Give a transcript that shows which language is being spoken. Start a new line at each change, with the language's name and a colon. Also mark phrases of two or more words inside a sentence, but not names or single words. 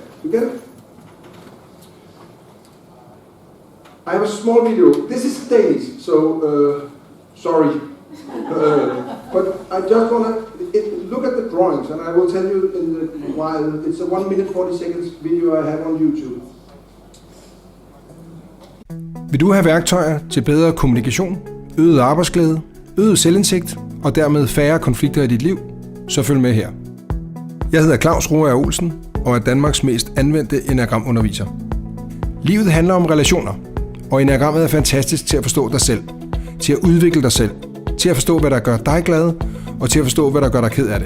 English: You get it? I have a small video. This is Danish, so sorry. But I just want to look at the drawings, and I will tell you in a while. It's a 1 minute 40 seconds video I have on YouTube.
Danish: Vil du have værktøjer til bedre kommunikation, øget arbejdsglæde, øget selvindsigt og dermed færre konflikter i dit liv, så følg med her. Jeg hedder Claus Roager og er Danmarks mest anvendte enneagramunderviser. Livet handler om relationer, og enneagrammet er fantastisk til at forstå dig selv, til at udvikle dig selv, til at forstå, hvad der gør dig glad, og til at forstå, hvad der gør dig ked af det.